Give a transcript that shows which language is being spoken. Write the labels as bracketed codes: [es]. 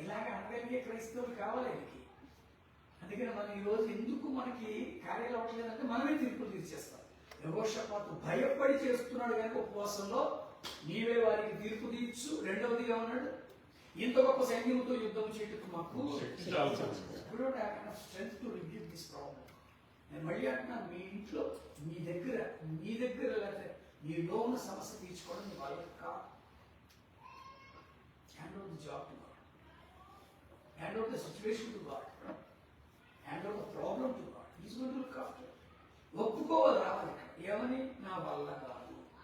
[te] ఇలాగ అనగలిగే క్రైస్తవులు కావాలి వీరికి. అందుకని మనం ఈరోజు ఎందుకు మనకి కార్యాలు అవ్వట్లేదంటే మనమే తీర్పులు తీర్చేస్తాం. యెహోషాపాతు భయపడి చేస్తున్నాడు కనుక ఉపవాసంలో నీవే వారికి తీర్పు తీర్చు. రెండవదిగా ఉన్నాడు, ఇంత గొప్ప సైన్యంతో యుద్ధం చేయటకు మాకు శక్తి చాలు. [en] We don't have enough strength to rebuke this problem. [te] నేను మళ్ళీ అంటున్నా, మీ ఇంట్లో మీ దగ్గర లేకపోతే మీలో ఉన్న సమస్య తీర్చుకోవడం మీ వాళ్ళకి కాదు. [en] Hand over the job to God, hand over the situation to God, hand over the problem to God. Is going to look after. [te] ఒప్పుకోవాలి, రావాలి. ఏమని? నా వల్ల కాదు.